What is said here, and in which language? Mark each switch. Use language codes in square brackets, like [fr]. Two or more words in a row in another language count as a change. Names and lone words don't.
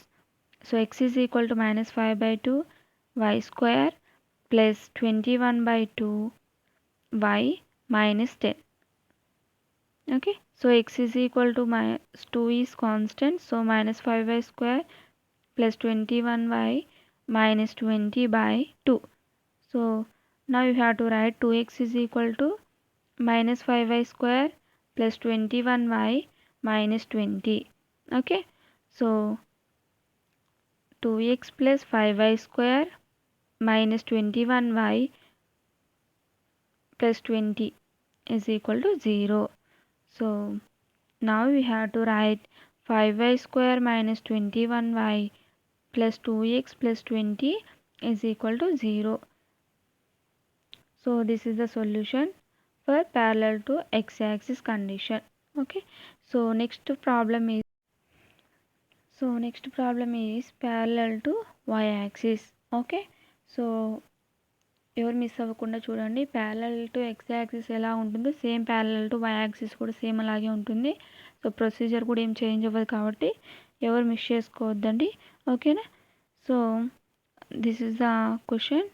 [en] So x is equal to -5/2 y square plus 21/2 y -10. Okay, so x is equal to 2 is constant, so -5y square plus 21y -20/2. So now you have to write 2x is equal to -5y square plus 21y -20. Okay, so 2x plus 5y square minus 21y plus 20 is equal to 0. So now we have to write 5y square minus 21y plus 2x plus 20 is equal to 0. So this is the solution for parallel to x-axis condition. Okay, so next problem is parallel to y-axis. Okay, so [te] ఎవరు మిస్ అవ్వకుండా చూడండి. [en] parallel to x axis [te] ఎలా ఉంటుందో [en] same parallel to y axis [te] కూడా సేమ్ అలాగే ఉంటుంది. సో ప్రొసీజర్ కూడా ఏం చేంజ్ అవ్వదు కాబట్టి ఎవరు మిస్ చేసుకోవద్దండి. [en] okay na, so this is the question.